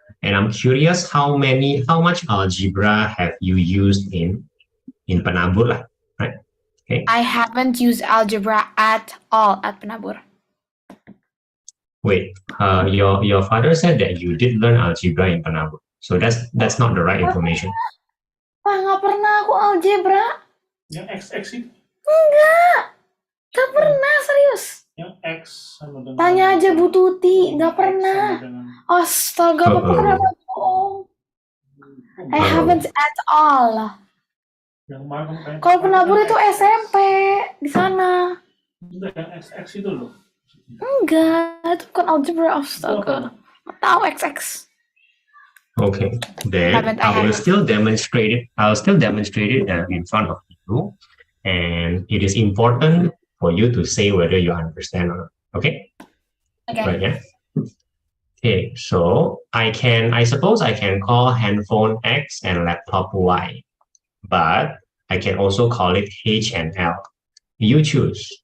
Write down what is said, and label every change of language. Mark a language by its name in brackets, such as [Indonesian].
[English] And I'm curious how much algebra have you used in Penabur lah, right? Okay. I haven't used algebra at all at Penabur. Wait, your father said that you did learn algebra in Penabur. So that's not the right information. [Indonesian] Nggak pernah aku algebra. Yang X itu? Enggak. Nggak pernah, serius. Yang X sama dengan... Tanya aja Bu Tuti, nggak pernah. Astaga, Papa kenapa bohong? [English] I haven't at all. [Indonesian] Kalau Penabur itu SMP di sana. Yang XX itu loh. Enggak, itu bukan algebra. Astaga. Nggak tahu XX. [English] Okay, then I will still demonstrate it. I'll still demonstrate it in front of you, and it is important for you to say whether you understand or not. Okay. Okay. Right, yeah. Okay, so I suppose I can call handphone X and laptop Y, but I can also call it H and L. You choose.